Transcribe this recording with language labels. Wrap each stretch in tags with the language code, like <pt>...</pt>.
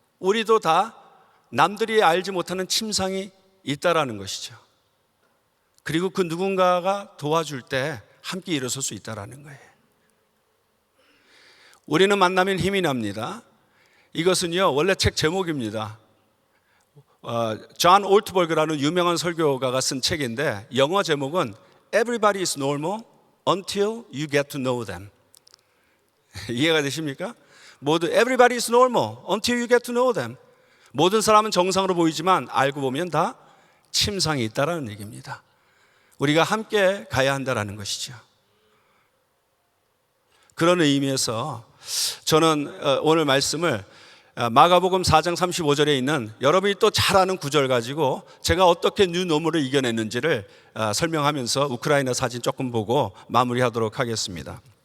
<ko>우리도 다 남들이 알지 못하는 침상이 있다라는 것이죠. 그리고 그 누군가가 도와줄 때 함께 일어설 수 있다라는 거예요. 우리는 만나면 힘이 납니다. 이것은요, 원래 책 제목입니다. 존 올트버그라는 유명한 설교가가 쓴 책인데 영어 제목은</ko> <en>Everybody is normal until you get to know them.</en> <ko>이해가 되십니까?</ko> <en>모두 Everybody is normal until you get to know them.</en> <ko>모든 사람은 정상으로 보이지만 알고 보면 다 침상이 있다라는 얘기입니다. 우리가 함께 가야 한다라는 것이죠. 그런 의미에서 저는 오늘 말씀을 마가복음 4장 35절에 있는 여러분이 또 잘 아는 구절 가지고 제가 어떻게 뉴노멀을 이겨냈는지를 설명하면서 우크라이나 사진 조금 보고 마무리하도록 하겠습니다.</ko>